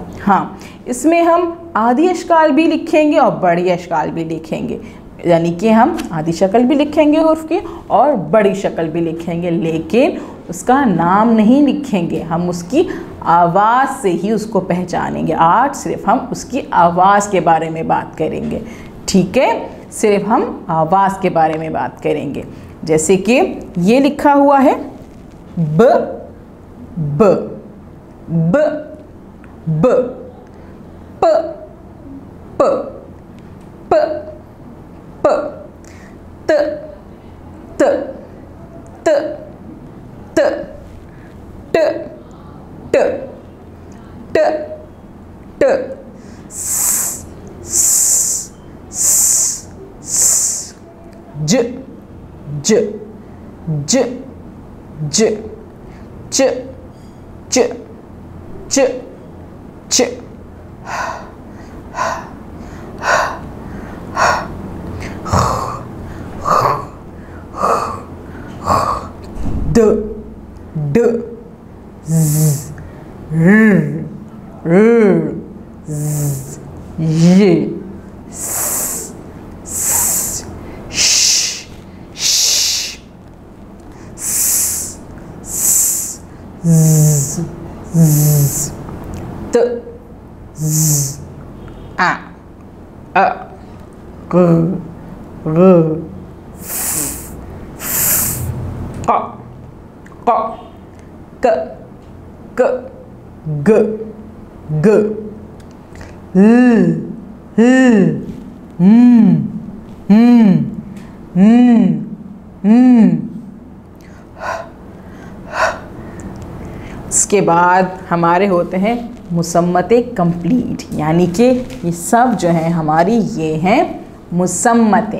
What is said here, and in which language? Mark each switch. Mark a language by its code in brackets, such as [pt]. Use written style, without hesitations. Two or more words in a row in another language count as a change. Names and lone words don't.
[hi] हाँ, इसमें हम आधी अशकाल भी लिखेंगे और बड़ी अशकाल भी लिखेंगे, यानी कि हम आधी शक्ल भी लिखेंगे हुर्फ की और बड़ी शक्ल भी लिखेंगे, लेकिन उसका नाम नहीं लिखेंगे, हम उसकी आवाज़ से ही उसको पहचानेंगे। आज सिर्फ हम उसकी आवाज़ के बारे में बात करेंगे, ठीक है? सिर्फ हम आवाज़ के बारे में बात करेंगे। जैसे कि ये लिखा हुआ है ब ब ब ब प प प प त त त त ट ट ट ट स स स ज ज ज ज च च च च द ड ज र र ज ये स श श स ज ज त ज आ अ ग र फ फ क क क ग ग ल इसके बाद हमारे होते हैं मुसम्मते कंप्लीट, यानी कि ये सब जो है हमारी ये हैं मुसम्मतें।